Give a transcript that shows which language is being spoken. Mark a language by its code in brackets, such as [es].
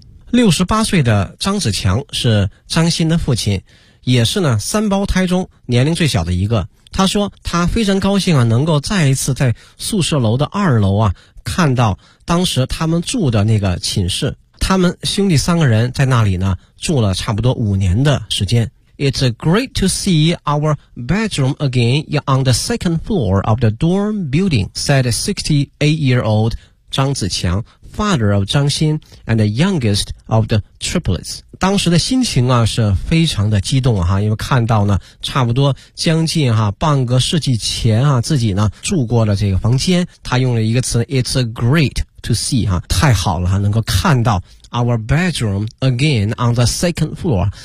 [zh] 68岁的张子强是张欣的父亲，也是呢三胞胎中年龄最小的一个。他说他非常高兴啊，能够再一次在宿舍楼的二楼啊，看到当时他们住的那个寝室。他们兄弟三个人在那里呢住了差不多五年的时间。 [en] It's great to see our bedroom again on the second floor of the dorm building, said 68-year-old 张子强， father of 张欣 and the youngest of the triplets。 [zh] 当时的心情啊是非常的激动啊，因为看到呢差不多将近啊半个世纪前啊自己呢住过的这个房间。他用了一个词， [en] It's greatTo see [zh] 哈，太好了哈，能够看到 [en] our bedroom again on the second floor。